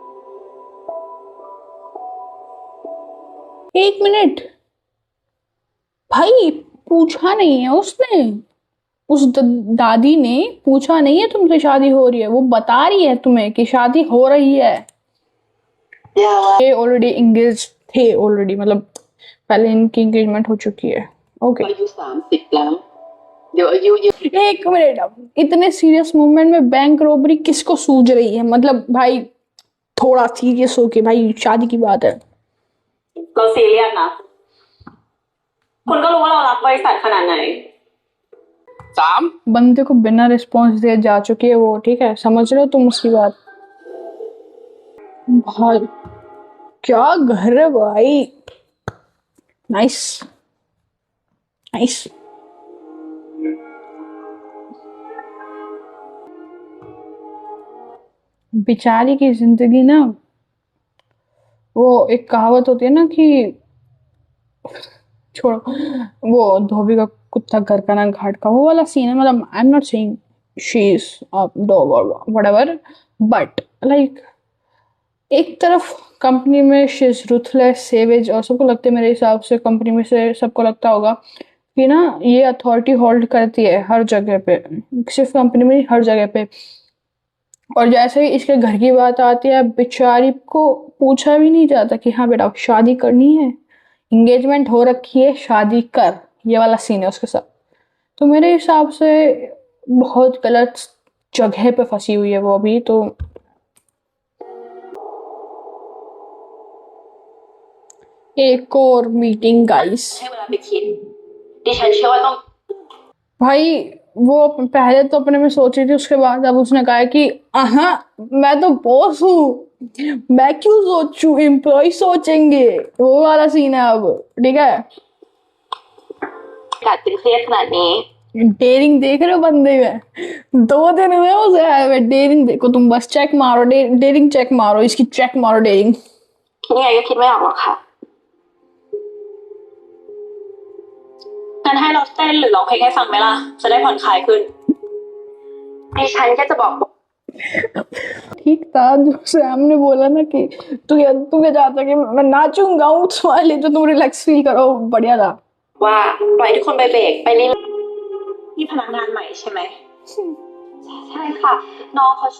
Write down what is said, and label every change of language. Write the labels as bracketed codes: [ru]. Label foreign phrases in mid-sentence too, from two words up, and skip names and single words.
[hi] एक मिनट भाई, पूछा नहीं है उसने, उस दादी ने पूछा नहीं है तुमसे शादी हो रही है, वो बता रही है तुम्हें कि शादी हो रही है। ये [en] already engage [hi] थे ऑलरेडी, मतलब पहले इनकी एंगेजमेंट हो चुकी है। ओके [th] อายุ30แล้วเดี๋ยวอายุเยอะ [hi] एक मिनट, इतने [en] serious movement [hi] में [en] bank robbery [hi] किसको सूझ रही है? मतलब भाई थोड़ा सीरियस हो के, भाई शादी की बात है। [th] เราซีเรียสนะคุณก็รู้ว่าเรารักบริษัทขนาดไหน [hi] बंदे को बिना रिस्पॉन्स दिए जा चुकी है वो, ठीक है, समझ रहे हो तुम उसकी बात? भाई क्या घर है भाई, [en] nice nice. [hi] बेचारी की जिंदगी ना, वो एक कहावत होती है ना कि छोड़ो, वो धोबी का कुत्ता घर का ना घाट का, वो वाला सीन है। मतलब [en] I am not saying she is a dog [hi] और व्हाटएवर, [en] but like [hi] एक तरफ कंपनी में [en] she is ruthless, savage, [hi] और सबको लगता है, मेरे हिसाब से कंपनी में से सबको लगता होगा कि ना ये [en] authority hold [hi] करती है हर जगह पे, सिर्फ कंपनी में, हर जगह पे। और जैसे ही इसके घर की बात आती है, बेचारी को पूछा भी नहीं जाता कि हाँ बेटा शादी करनी है, इंगेजमेंट हो रखी है, शादी कर, ये वाला सीन है उसके साथ। तो मेरे हिसाब से बहुत गलत जगह पे फंसी हुई है वो अभी तो। एक और [en] meeting guys, [th] ให้เวลาไปคิดดิฉันเชื่อว่าต้อง [hi] भाई वो पहले तो अपने में सोच रही थी, उसके बाद अब उसने कहा है कि हाँ मैं तो बॉस हूँ, मैं क्यों सोचूं, एम्प्लॉय सोचेंगे, वो वाला सीन है अब, ठीक है। [th] กัดตึงเครียดขนาดนี้ [hi] डेयरिंग देख रहे हो बंदे में, 2 दिन हुए उसे आए हुए। डेयरिंग देखो तुम, बस चेक मारो, डेयरिंग चेक मारो, इसकी चेक मारो डेयरिंग। [th] คิดยังไงก็คิดไม่ออกหรอกค่ะงั้นให้เราเต้นหรือร้องเพลงให้ฟังไหมล่ะจะได้ผ่อนคลายขึ้นดิฉันแค่จะบอก [hi] ठीक था जो सैम ने बोला ना कि तू क्या चाहता कि मैं नाचूं गाऊं तुम्हारे लिए, तो तुम रिलैक्स फील करो, बढ़िया था। [th] ว่าปล่อยทุกคนไปเบรกไปนี่นี่พนักงานใหม่ใช่ไหมใช่ค่ะน้องเขาชื่อ